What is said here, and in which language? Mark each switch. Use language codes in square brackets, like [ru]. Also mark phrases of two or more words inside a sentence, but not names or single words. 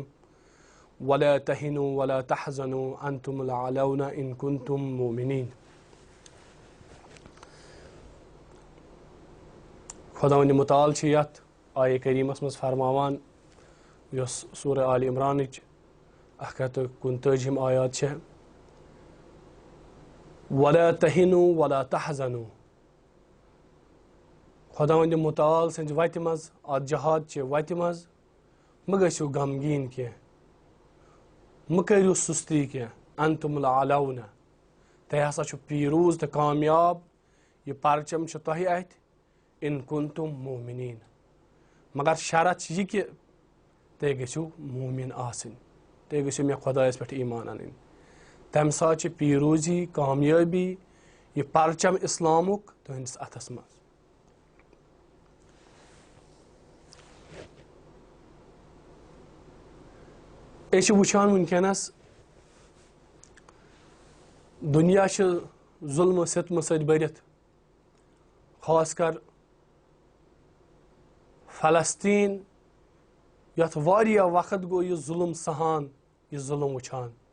[ar] ولا تهنوا ولا تحزنوا أنتم الأعلون إن كنتم مؤمنين. [ks] خداوند متعال چھِ یتھ آیہِ کریٖمس منٛز فرماوان یۄس سورہ آل عمرانٕچ 139 آیات چھِ: [ar] ولا تہنوا ولا تحزنوا. [ks] خداوند متعال سٕنٛزِ وتہِ منٛز، اتھ جہاد چہِ وتہِ منٛز مہ گٔژھِو غمگیٖن کینٛہہ، مہ کٔرِو سُستی کینٛہہ. [ar] انتم العلون، [ks] تۄہہِ ہسا چھُ پیٖروز تہٕ کامیاب، یہِ پرچم چھُ تۄہہِ اتھِ. [ar] ان کنتم مومنین، [ks] مگر شرط چھِ یہِ کہِ تُہۍ گٔژھِو مومن آسٕنۍ، تُہۍ گٔژھِو مےٚ خۄدایس پٮ۪ٹھ ایمان انٕنۍ. تمہِ ساتہٕ چھِ پیٖروزی، کامیٲبی، یہِ پرچم اسلامُک تُہنٛدِس اتھس منٛز. أسۍ چھِ وٕچھان وٕنکیٚنس دُنیا چھُ ظُلمہٕ ستمہٕ سۭتۍ بٔرِتھ، خاص کر فلسطیٖن یتھ واریاہ وقت گوٚو یہِ ظُلم سہان، یہِ ظُلم وٕچھان.